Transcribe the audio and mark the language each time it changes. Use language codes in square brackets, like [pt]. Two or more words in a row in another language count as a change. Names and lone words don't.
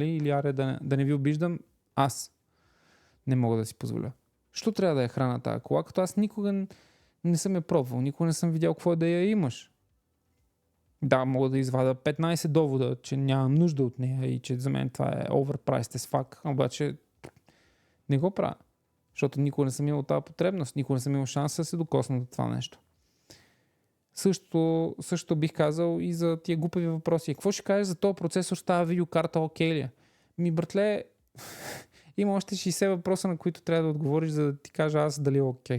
[bg] Или аре да не ви обиждам, аз не мога да си позволя. Що трябва да я храна тази кола, като аз никога не съм я пробвал, никога не съм видял какво е да я имаш. Да, мога да извада 15 довода, че нямам нужда от нея и че за мен това е [en] overpriced as fuck, [bg] обаче не го правя. Защото никога не съм имал тази потребност, никога не съм имал шанс да се докосна до това нещо. Също бих казал и за тия глупави въпроси. Какво ще кажеш за този процесор с тази видеокарта, окей ли? Братле, има още 60 въпроса, на които трябва да отговориш, за да ти кажа аз дали е окей.